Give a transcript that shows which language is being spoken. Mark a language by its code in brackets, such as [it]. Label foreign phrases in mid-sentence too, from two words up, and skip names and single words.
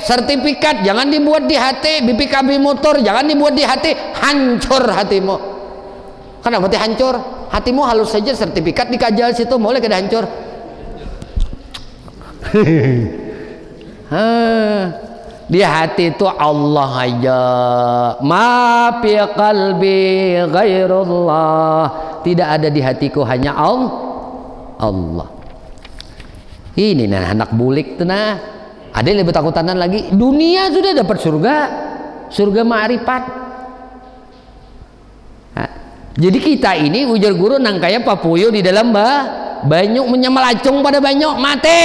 [id] Sertifikat jangan dibuat di hati. BPKB motor jangan dibuat di hati. Hancur hatimu. Kenapa hati hancur? [bjn] Hatimu halus saja, sertifikat dikajal situ boleh kada hancur. [id] Di hati itu Allah aja. [ar] ما في قلبي غير الله. [id] Tidak ada di hatiku hanya Allah. [bjn] Ini nah anak bulik tuh nah. [id] Ada yang lebih takutanan lagi. Dunia sudah dapat surga ma'rifat. [bjn] Nah, jadi kita ini ujar guru nang kaya papuyo di dalam banyu menyemelacung pada banyu mati.